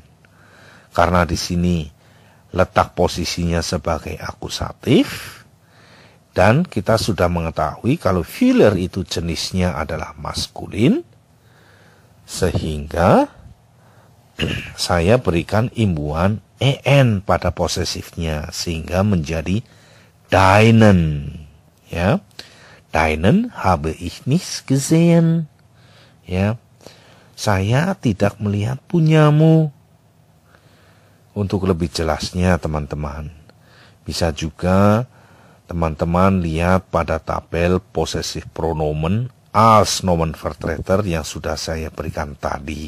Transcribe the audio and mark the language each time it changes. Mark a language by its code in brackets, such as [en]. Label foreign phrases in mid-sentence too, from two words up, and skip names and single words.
[id] Karena di sini letak posisinya sebagai akusatif. Dan kita sudah mengetahui kalau Füller itu jenisnya adalah maskulin. Sehingga saya berikan imbuhan en pada posesifnya. Sehingga menjadi deinen. [de] Ya, deinen habe ich nicht gesehen. [id] Ya, saya tidak melihat punyamu. Untuk lebih jelasnya teman-teman, bisa juga teman-teman lihat pada tabel [de] possessive pronomen als Nomenvertreter [id] yang sudah saya berikan tadi.